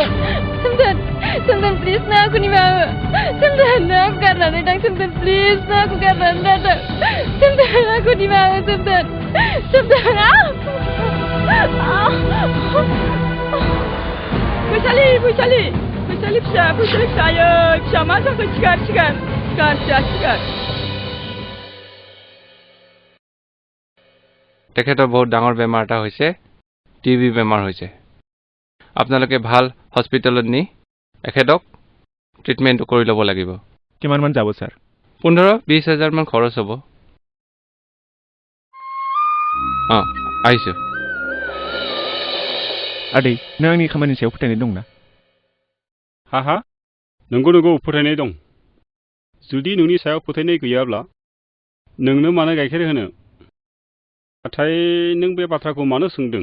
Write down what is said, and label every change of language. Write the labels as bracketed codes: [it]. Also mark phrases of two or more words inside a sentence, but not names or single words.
[brx] सोमदोन प्लिज ना आंखौ निमाहा सोमदोन ना आंखौ गारनानै थां सोमदोन प्लिज ना आंखौ गारनानै दाथां सोमदोन आंखौ निमाहा सोमदोन फैसालि फिसा आयै फिसा मा जाखो सिगार [as] তেখেতৰ বহুত ডাঙৰ বেমাৰ এটা হৈছে টিবি বেমাৰ হৈছে আপোনালোকে ভাল হস্পিটেলত নি এখেতক ট্ৰিটমেণ্ট কৰি ল'ব লাগিব কিমানমান যাব ছাৰ 15-20 হাজাৰ মান খৰচ হ'ব আহিছোঁ [brx] आदै नों आंनि खामानिनि सायाव फोथायनाय दंना हा नंगौ फोथायनाय दं जुदि नोंनि सायाव फोथायनाय गैयाब्ला नोंनो मानो गाइखेर होनो नाथाय नों बे बाथ्राखौ मानो सोंदों